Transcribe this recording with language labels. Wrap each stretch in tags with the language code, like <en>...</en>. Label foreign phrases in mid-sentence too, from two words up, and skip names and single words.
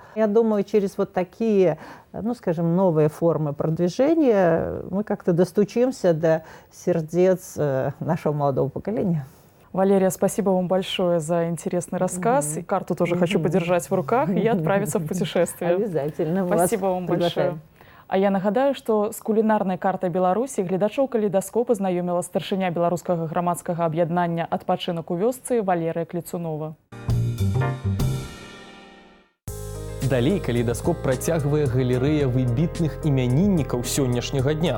<ru>Я думаю, через вот такие, новые формы продвижения мы как-то достучимся до сердец нашего молодого поколения. Валерия, спасибо вам большое за интересный рассказ. И карту тоже хочу подержать в руках и отправиться в путешествие. Обязательно. Спасибо вам большое.</ru> <be>А я нагадаю, што з кулінарнай картай Беларусі гледачоў калейдаскопа знаёміла старшыня беларускага грамадскага аб'яднання «Адпачынак у вёсцы» Валерыя Клецунова. Далей калейдаскоп працягвае галерэя выбітных імяніннікаў сённяшняга дня.</be>